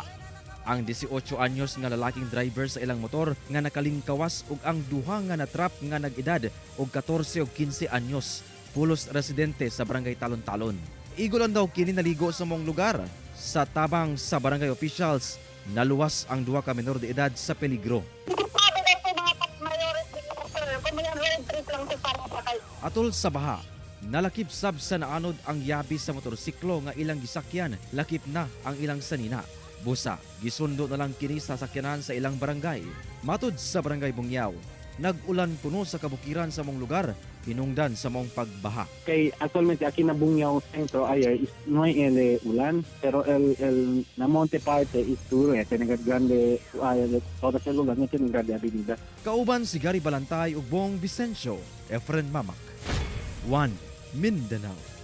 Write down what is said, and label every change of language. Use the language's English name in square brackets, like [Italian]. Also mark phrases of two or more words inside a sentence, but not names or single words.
[Cebuano] Ang 18 anyos nga lalaking driver sa ilang motor nga nakalingkawas ug ang duha nga natrap nga nag-edad og 14 ug 15 anyos, pulos residente sa barangay Talon-Talon. Igulan daw kini naligo sa mong lugar. Sa tabang sa barangay officials, naluwas ang duha ka menor de edad sa peligro. Atol sa baha, nalakip sab sa naanod ang yabi sa motorsiklo nga ilang gisakyan, lakip na ang ilang sanina. Busa, gisundo na lang kini sa sakyanan sa ilang barangay. Matud sa barangay Bungyao, nag-ulan kuno sa kabukiran sa mong lugar, hinungdan sa mong pagbaha. [Chavacano] Kay actualmente aquí na Bungyao Centro ayer is no hay ulan, pero el na monte parte is duro tenaga grande toda sa lugar na grande avenida. [Cebuano] Kauban si Gary Balantay ug Bong Vicencio, Efren Mamak. 1 Mindanao.